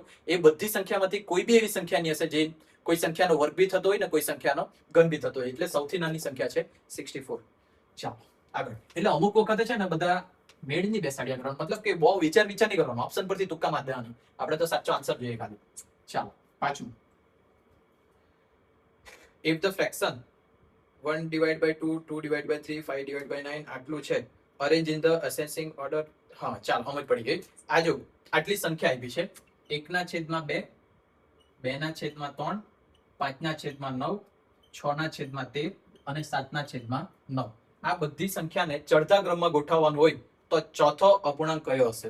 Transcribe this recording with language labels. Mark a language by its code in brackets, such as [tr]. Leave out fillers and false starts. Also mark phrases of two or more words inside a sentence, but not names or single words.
[gu] એ બધી સંખ્યામાંથી કોઈ બી એવી સંખ્યા નહીં હશે જે કોઈ સંખ્યાનો વર્ગ બી થતો હોય ને કોઈ સંખ્યાનો ઘન બી થતો હોય. એટલે સૌથી નાની સંખ્યા છે 64. ચાલો આગળ. એટલે અમુક વખતે છે ને બધા મેળ નહીં બેસાડ્યા કરવાનું, મતલબ કે બહુ વિચાર નહીં કરવાનો, ઓપ્શન પરથી તુક્કા માર દેવાનું. આપણે તો સાચો આન્સર જોઈએ ખાલી. ચાલો પાંચમું, [en] if the fraction 1 divided by 2, 2 divided by 3, 5 divided by 9 [gu] આટલું છે, [en] arrange in the ascending order. [gu] હા ચાલ સમજ પડી ગઈ. આ જો આટલી સંખ્યા આપી છે, 1/2, 2/3, 5/9, 6/13 અને 7/9. આ બધી સંખ્યાને ચડતા ક્રમમાં ગોઠવવાનું હોય તો ચોથો અપૂર્ણાંક કયો હશે?